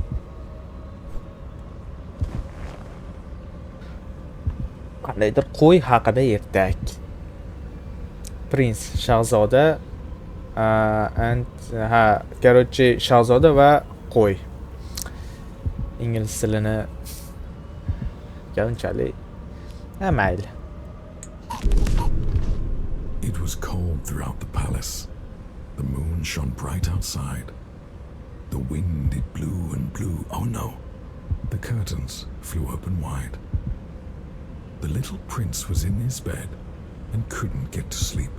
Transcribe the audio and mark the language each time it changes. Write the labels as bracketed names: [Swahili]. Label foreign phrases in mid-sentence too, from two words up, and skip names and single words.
[Uzbek] Qandaydir qo'y haqida ertak. Prins, shahzoda, короче, shahzoda va qo'y. Ingliz tilini unchalik mayli. [English] It was cold throughout the palace. The moon shone bright outside. The wind, it blew and blew. Oh no! The curtains flew open wide. The little prince was in his bed and couldn't get to sleep.